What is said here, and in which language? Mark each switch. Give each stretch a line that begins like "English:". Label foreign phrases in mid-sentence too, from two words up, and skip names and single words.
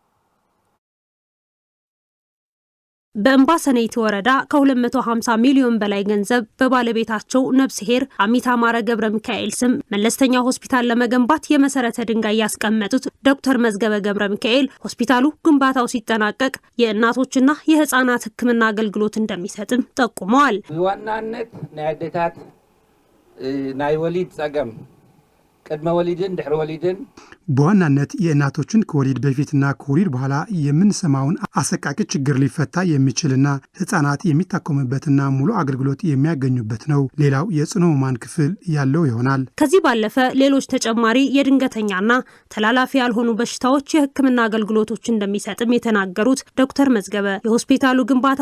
Amharic: በእምባሰናይቲ ወረዳ ከ250 ሚሊዮን በላይ ገንዘብ በባለቤታቸው ነብስሄር አሚታማረ ገብረ ሚካኤል ስም መለስተኛ ሆስፒታል ለመገንባት የመሰረተ ድንጋይ ያስቀመጡት ዶክተር መዝገበ ገብረ ሚካኤል ሆስፒታሉ ግንባታው ሲጠናቀቅ የእናቶችና የህፃናት ሕክምና አገልግሎት እንደሚሰጥም ጠቁመዋል።
Tigrinya: ዋናነት ናይ አዴታት ናይ ወሊድ ጸገም ቅድመ ወሊድን ድሕሪ ወሊድን
Amharic: በዋናነት የእናቶችን ከወሊድ በፊትና ከወሊድ በኋላ የምንሰማውን አሰቃቂ ችግር ሊፈታ የሚችልና ህፃናት የሚታከሙበትና ሙሉ አገልግሎት የሚያገኙበት ነው። ሌላው የጽኑ ህሙማን ክፍል ያለው ይሆናል። ከዚህ ባለፈ ሌሎች ተጨማሪ የድንገተኛና ተላላፊ ያልሆኑ በሽታዎች የህክምና አገልግሎቶች እንደሚሰጥም የተናገሩት ዶክተር መዝገበ የሆስፒታሉ ግንባታ